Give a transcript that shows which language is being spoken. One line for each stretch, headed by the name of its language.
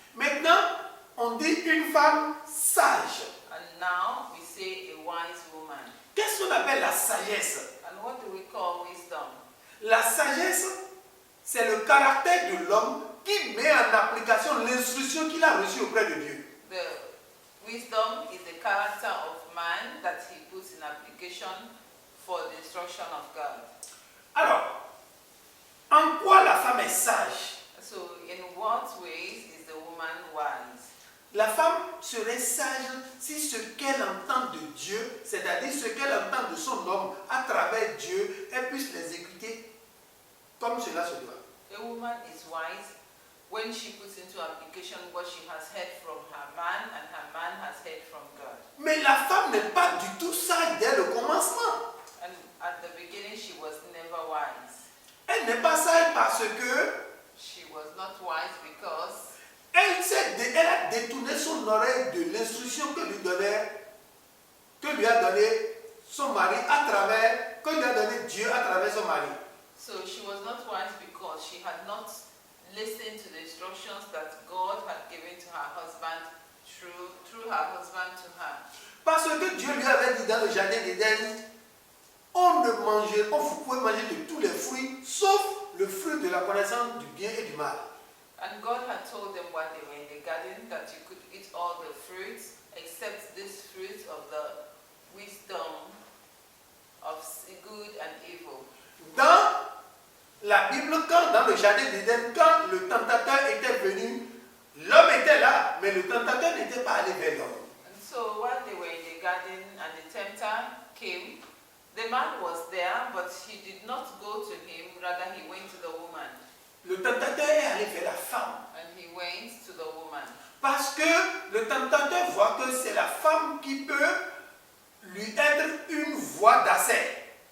French: Maintenant, on dit une femme sage.
English: And now we say a wise woman.
French: Qu'est-ce qu'on appelle la sagesse?
English: And what do we call wisdom?
French: La sagesse, c'est le caractère de l'homme qui met en application l'instruction qu'il a reçue auprès de Dieu.
English: The wisdom is the character of man that he puts in application for the instruction of God.
French: Alors, en quoi la femme est sage?
English: So in what ways is the woman wise?
French: La femme serait sage si ce qu'elle entend de Dieu, c'est-à-dire ce qu'elle entend de son homme à travers Dieu, elle puisse l'exécuter comme cela se doit.
English: A woman is wise when she puts into application what she has heard from her man and her man has heard from God.
French: Mais la femme n'est pas du tout sage dès le commencement.
English: And at the beginning she was never wise.
French: Elle n'est pas sage parce que
English: She was not wise because
French: elle a détourné son oreille de l'instruction que lui a donné son mari à travers, que lui a donné Dieu à travers son mari.
English: so she was not wise because she had not listened to the instructions that God had given to her husband through her husband to her.
French: Parce que Dieu lui avait dit dans le jardin d'Éden, vous pouvez manger de tous les fruits, sauf le fruit de la connaissance du bien et du mal.
English: And God had told them when they were in the garden that you could eat all the fruits except this fruit of the wisdom of good and evil.
French: Dans la Bible, dans le jardin d'Éden, quand le tentateur était venu, l'homme était là, mais le tentateur n'était pas allé vers l'homme.
English: And so while they were in the garden and the tempter came, the man was there, but he did not go to him, rather he went to the woman.
French: Le tentateur est allé vers la femme.
English: And he went to the woman.
French: Parce que le tentateur voit que c'est la femme qui peut lui être une voix d'accès.